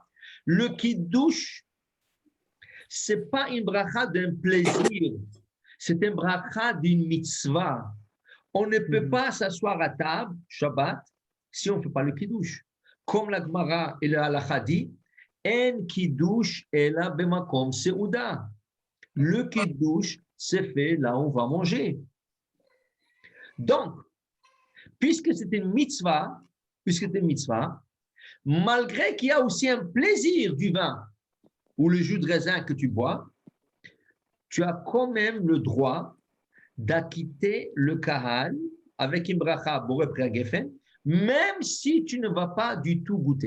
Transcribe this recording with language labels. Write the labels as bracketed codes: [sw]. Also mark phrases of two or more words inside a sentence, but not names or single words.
[fr] Le kiddush, ce n'est pas une bracha d'un plaisir, c'est une bracha d'une mitzvah. On ne peut pas s'asseoir à table, Shabbat, si on ne fait pas le kiddush. Comme la Gemara et le Halakha dit, [he] אין קידוש אלא במקום סעודה. [fr] Le kiddush, c'est fait là où on va manger. Donc, puisque c'est une mitzvah, malgré qu'il y a aussi un plaisir du vin ou le jus de raisin que tu bois, tu as quand même le droit d'acquitter le kahal avec une bracha [he] בורא פרי הגפן, [fr] même si tu ne vas pas du tout goûter.